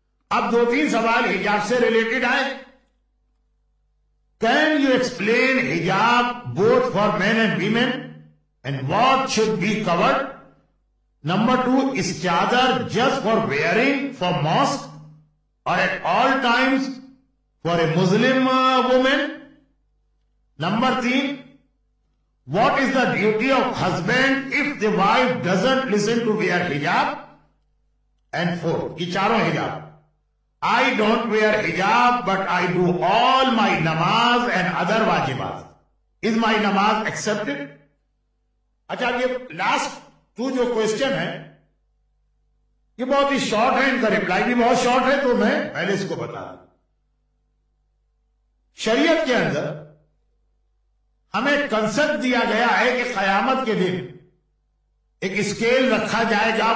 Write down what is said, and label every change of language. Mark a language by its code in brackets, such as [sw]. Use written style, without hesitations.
[ur] اب 2-3 سوال حجاب سے ریلیٹڈ آئے. [en] Can you explain hijab both for men and women and what should be covered? Number 2, is chadar just for wearing for mosque or at all times for a Muslim woman? Number 3, what is the duty of husband if the wife doesn't listen to wear hijab? And 4, [ur] یہ چاروں حجاب. [en] I don't wear hijab but I do all my namaz and other wajibat. Is my namaz accepted? [ur] اچھا یہ last 2 جو question ہے یہ بہت ہی short ہے، ان کا ریپلائی بھی بہت شارٹ ہے تو میں پہلے اس کو بتا دوں. شریعت کے اندر ہمیں کنسپٹ دیا گیا ہے کہ قیامت کے دن ایک اسکیل رکھا جائے گا.